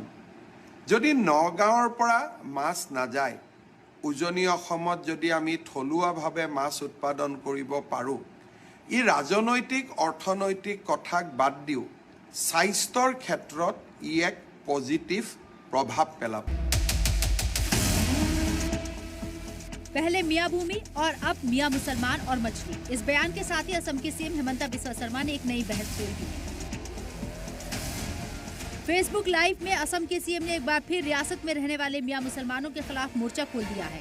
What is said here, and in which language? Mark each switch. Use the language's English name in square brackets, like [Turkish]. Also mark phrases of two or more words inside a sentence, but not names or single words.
[Assamese] যদি নগাঁৱৰ পৰা মাছ নাযায়, উজনি অসমত যদি আমি থলুৱাভাৱে মাছ উৎপাদন কৰিব পাৰোঁ, ই ৰাজনৈতিক অৰ্থনৈতিক কথাক বাদ দিও স্বাস্থ্যৰ ক্ষেত্ৰত ই এক পজিটিভ প্ৰভাৱ পেলা। [Hindi] पहले मियां भूमि और अब मियां मुसलमान और मछली। इस बयान के साथ ही असम के सीएम हेमंता बिस्वा शर्मा ने एक नई बहस छेड़ दी। फेसबुक लाइव में असम के सीएम ने एक बार फिर रियासत में रहने वाले मियां मुसलमानों के खिलाफ मोर्चा खोल दिया है।